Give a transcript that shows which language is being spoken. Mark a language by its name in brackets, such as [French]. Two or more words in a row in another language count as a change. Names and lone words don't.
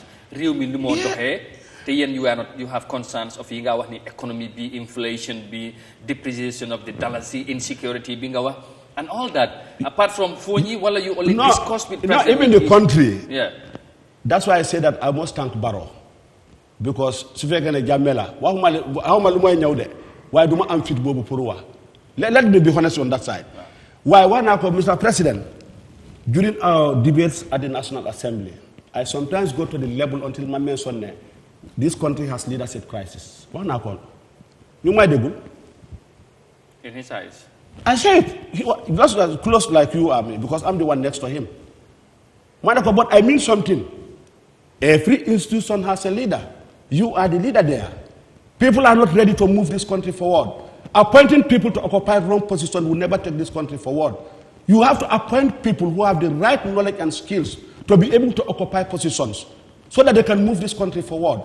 [English] Real minimum you have concerns of economy, be inflation, be depreciation of the dollar, insecurity, and all that. Apart from Fonyi, what are you only discussed with president? Not even the country. Yeah. That's why I say that I must thank Barrow. [Wolof] Because su fekkee ne Jammeh la waxuma lu mooy ñëw de waaye du ma am fit boobu pour wax [English] let me be honest on that side [Wolof] waaye wax naa ko Mr. [English] President during our debates at the National Assembly I sometimes go to the level until [Wolof] ma [English] mention [Wolof] ne [English] this country has leadership crisis [Wolof] wax naa ko ñu may déglu [English] in his eyes I said he was as close like you are me because I'm the one next to him [Wolof] ma ne ko [English] but I mean something every institution has a leader. You are the leader there. People are not ready to move this country forward. Appointing people to occupy wrong position will never take this country forward. You have to appoint people who have the right knowledge and skills to be able to occupy positions so that they can move this country forward.